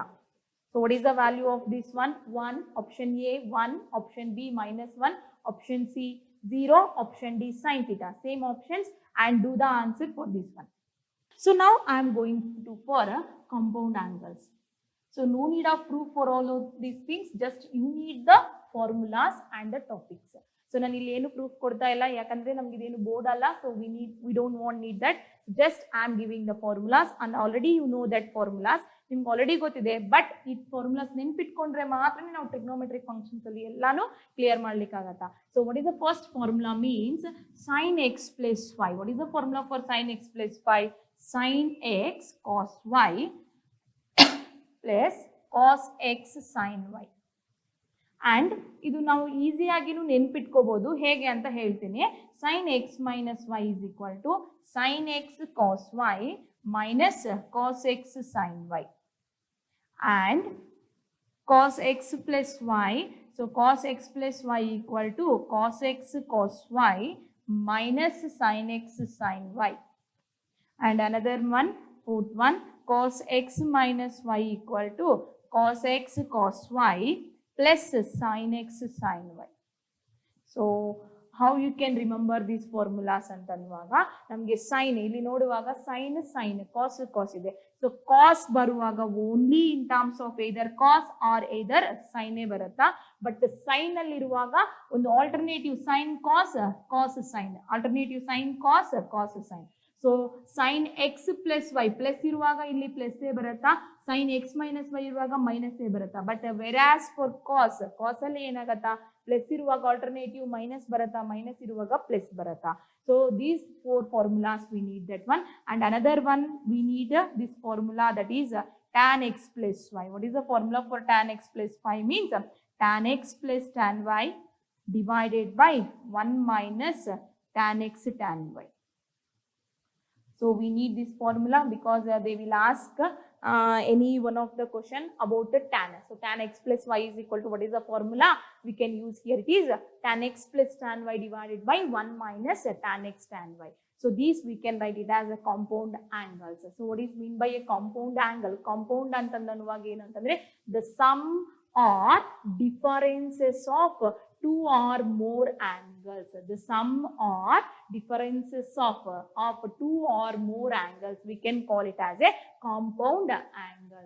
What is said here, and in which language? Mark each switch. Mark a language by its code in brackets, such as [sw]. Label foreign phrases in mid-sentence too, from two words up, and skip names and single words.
[en] So what is the value of this one? 1, option A 1, option B -1, option C 0, option D sin theta. Same options and do the answer for this one. So now I am going to for compound angles. So no need of proof for all of these things, just you need the formulas and the topics. [kn] So ನಾನು ಇಲ್ಲಿ ಏನು ಪ್ರೂಫ್ ಕೊಡ್ತಾ ಇಲ್ಲ, ಯಾಕಂದ್ರೆ ನಮ್ಗೆ ಇದೇನು ಬೋರ್ಡ್ ಅಲ್ಲ. [en] ಸೊ we don't need that. Just I am giving the formulas and already you know that formulas. [kn] ನಿಮ್ಗೆ ಆಲ್ರೆಡಿ ಗೊತ್ತಿದೆ, ಬಟ್ ಈ ಫಾರ್ಮುಲಾಸ್ ನೆನ್ಪಿಟ್ಕೊಂಡ್ರೆ ಮಾತ್ರನೇ ನಾವು [en] trigonometric functions [kn] ಅಲ್ಲಿ ಎಲ್ಲಾನು ಕ್ಲಿಯರ್ ಮಾಡ್ಲಿಕ್ಕಾಗತ್ತಾ. [en] So what is the first formula? ಮೀನ್ಸ್ sin x plus y. What is the formula for sin x plus y? Sin x cos y plus cos x sin y. [kn] And ಇದು ನಾವು ಈಸಿಯಾಗಿನೂ ನೆನ್ಪಿಟ್ಕೋಬಹುದು. ಹೇಗೆ ಅಂತ ಹೇಳ್ತೀನಿ. [en] sin x minus y is equal to sin x cos y minus cos x sin y. And cos x plus y, so cos x plus y equal to cos x cos y minus sin x sin y. And another one, fourth one, cos x minus y equal to cos x cos y plus sin x sin y. So how you can remember these formulas [kn] ಅಂತ ಅನ್ನುವಾಗ ನಮಗೆ [en] ಸೈನ್ [kn] ಇಲ್ಲಿ ನೋಡುವಾಗ [en] sine cos ಇದೆ. so cos ಬರುವಾಗ only in terms of either cos or either ಸೈನೇ ಬರುತ್ತಾ. but sine [kn] ಅಲ್ಲಿ ಇರುವಾಗ ಒಂದು [en] alternative sine cos sine, alternative sine cos sine. so sine x plus y plus [kn] ಇರುವಾಗ ಇಲ್ಲಿ [en] ಪ್ಲಸ್ ಬರುತ್ತಾ, sine x minus y ಇರುವಾಗ ಮೈನಸ್ ಬರುತ್ತಾ. but versa for cos [kn] ಅಲ್ಲಿ ಏನಾಗತ್ತಾ, [en] ಪ್ಲಸ್ ಇರುವಾಗ alternative minus ಬರುತ್ತಾ, ಮೈನಸ್ ಇರುವಾಗ ಪ್ಲಸ್ ಬರುತ್ತಾ. So these four formulas we need that one, and another one we need this formula, that is tan x plus y. What is the formula for tan x plus y? Means tan x plus tan y divided by 1 minus tan x tan y. So we need this formula because they will ask any one of the question about the tan. So tan x plus y is equal to, what is the formula we can use here? It is tan x plus tan y divided by 1 minus tan x tan y. So these we can write it as a compound angles. So what is mean by a compound angle? Compound [kn] ಅಂತಂದನುವಾಗ ಏನಂತಂದ್ರೆ [en] the sum or differences of two or more angles. The sum or differences of two or more angles, we can call it as a compound angles.